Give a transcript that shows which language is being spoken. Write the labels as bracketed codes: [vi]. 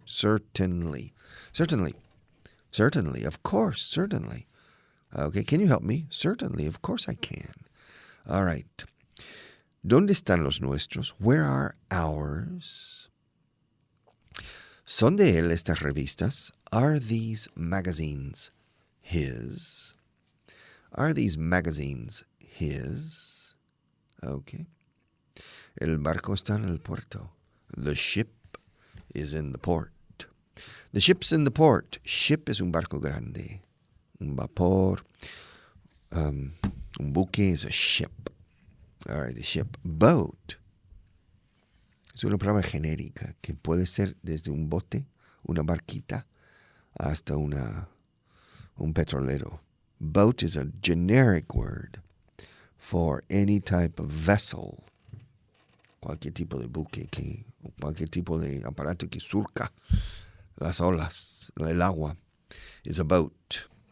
[en] Certainly. Certainly. Certainly. Of course. Certainly. Okay. Can you help me? Certainly. Of course I can. All right. [es] ¿Dónde están los nuestros? [en] Where are ours? [es] ¿Son de él estas revistas? [en] Are these magazines his? Are these magazines his? Okay. [es] El barco está en el puerto. [en] The ship is in the port. The ship's in the port. [es] Ship es un barco grande. Un vapor. Un buque [en] is a ship. All right, the ship. [es] Boat es una palabra genérica que puede ser desde un bote, una barquita, hasta un petrolero. [en] Boat is a generic word for any type of vessel. [es] Cualquier tipo de buque, cualquier tipo de aparato que surca las olas, el agua, [en] is a boat.